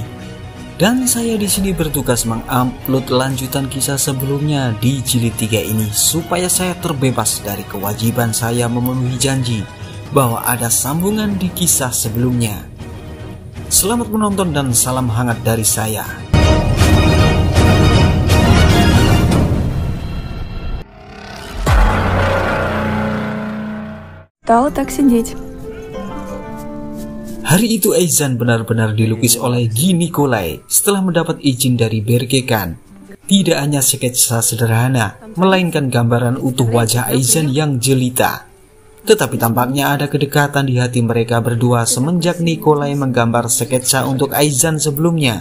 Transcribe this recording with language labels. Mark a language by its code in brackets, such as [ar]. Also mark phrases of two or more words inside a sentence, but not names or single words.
[id] Dan saya di sini bertugas mengupload lanjutan kisah sebelumnya di jilid 3 ini supaya saya terbebas dari kewajiban saya memenuhi janji bahwa ada sambungan di kisah sebelumnya. Selamat menonton dan salam hangat dari saya. [ru] Стало так сидеть. [id] Hari itu Aizan benar-benar dilukis oleh Guy Nicolai setelah mendapat izin dari Berkekan. Tidak hanya sketsa sederhana, melainkan gambaran utuh wajah Aizan yang jelita. Tetapi tampaknya ada kedekatan di hati mereka berdua semenjak Nicolai menggambar sketsa untuk Aizan sebelumnya.